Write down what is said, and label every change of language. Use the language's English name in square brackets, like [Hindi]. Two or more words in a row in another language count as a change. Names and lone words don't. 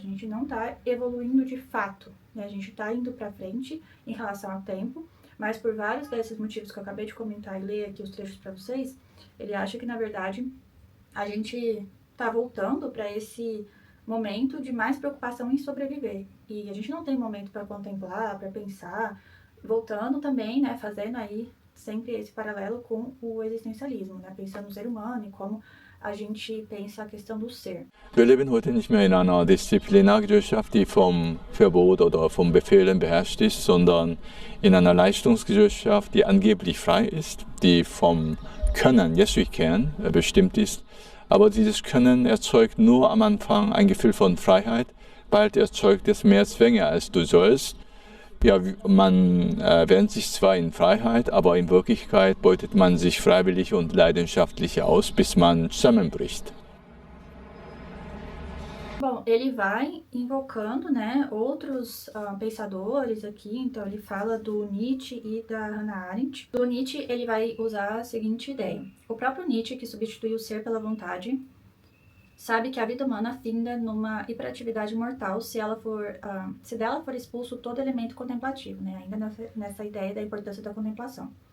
[Portuguese] A gente não está evoluindo de fato, né? A gente está indo para frente em relação ao tempo, mas por vários desses motivos que eu acabei de comentar e ler aqui os trechos para vocês, ele acha que, na verdade, a gente está voltando para esse momento de mais preocupação em sobreviver. E a gente não tem momento para contemplar, para pensar, voltando também, né, fazendo aí sempre esse paralelo com o existencialismo, né, pensando no ser humano e como a gente pensa a questão do ser. [German] Wir leben heute nicht mehr in einer Disziplinargesellschaft, die vom Verbot oder vom Befehlen beherrscht ist, sondern in einer Leistungsgesellschaft, die angeblich frei ist, die vom Können, [English] yes we can, [German] bestimmt ist. Aber dieses Können erzeugt nur am Anfang ein Gefühl von Freiheit, bald erzeugt es mehr Zwänge als du sollst. Ja, man wähnt sich zwar in Freiheit, aber in Wirklichkeit beutet man sich freiwillig und leidenschaftlich aus, bis man zusammenbricht. [Portuguese] Bom, ele vai invocando, né, outros pensadores aqui, então ele fala do Nietzsche e da Hannah Arendt. Do Nietzsche, ele vai usar a seguinte ideia. O próprio Nietzsche, que substitui o ser pela vontade, sabe que a vida humana finda numa hiperatividade mortal se dela for expulso todo elemento contemplativo, né, ainda nessa ideia da importância da contemplação.